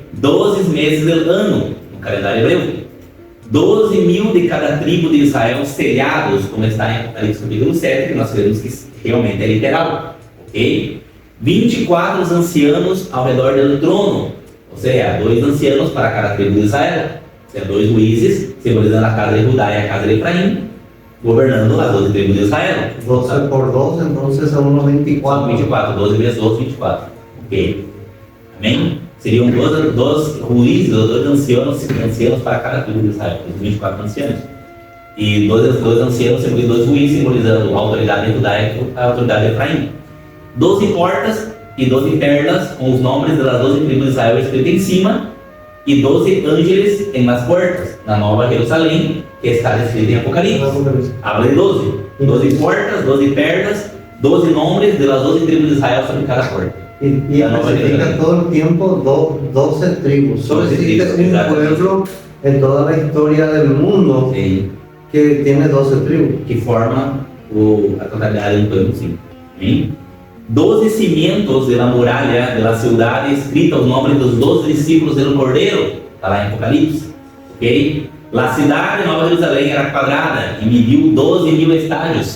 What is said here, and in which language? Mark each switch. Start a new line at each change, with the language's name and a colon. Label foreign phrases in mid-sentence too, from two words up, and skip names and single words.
Portuguese: 12 meses do ano, no calendário hebreu. 12.000 de cada tribo de Israel selhados, como está em Apocalipse capítulo 7, que nós sabemos que realmente é literal. Ok? 24 ancianos ao redor do trono, ou seja, 2 ancianos para cada tribo de Israel, ou seja, 2 juízes, simbolizando a casa de Judá e a casa de Efraim, governando as 12 tribos de Israel.
Spanish: 12 por 12, entonces son unos 24.
Portuguese: 24, 12 vezes 12, 24. Ok? Amém? Seriam 12 juízes, 12 ancianos para cada tribo de Israel, os 24 ancianos. E 12 ancianos simbolizam 2 juízes, simbolizando a autoridade de Judá e a autoridade de Efraim. 12 portas e 12 perlas com os nomes das 12 tribos de Israel escritos em cima, e 12 ángeles em
Spanish: las puertas,
Portuguese: na Nova Jerusalém, que está escrito em Apocalipse.
Spanish: Habla de 12.
Portuguese: 12 portas, 12 perlas, 12 nomes
Spanish: de las
Portuguese: 12 tribos de Israel sobre cada porta.
Spanish: Y especifica todo el tiempo 12 tribus. Solo 12 existe tribus, un pueblo en toda la historia del mundo
Portuguese: Sim.
Spanish: que tiene 12 tribus.
Portuguese: Que forma a totalidade do povo, sim. Amém? 12 cimientos da muralha da cidade, escrita os nomes dos 12 discípulos do Cordeiro, está lá em Apocalipse. Ok? A cidade de Nova Jerusalém era quadrada e mediu 12.000 estádios.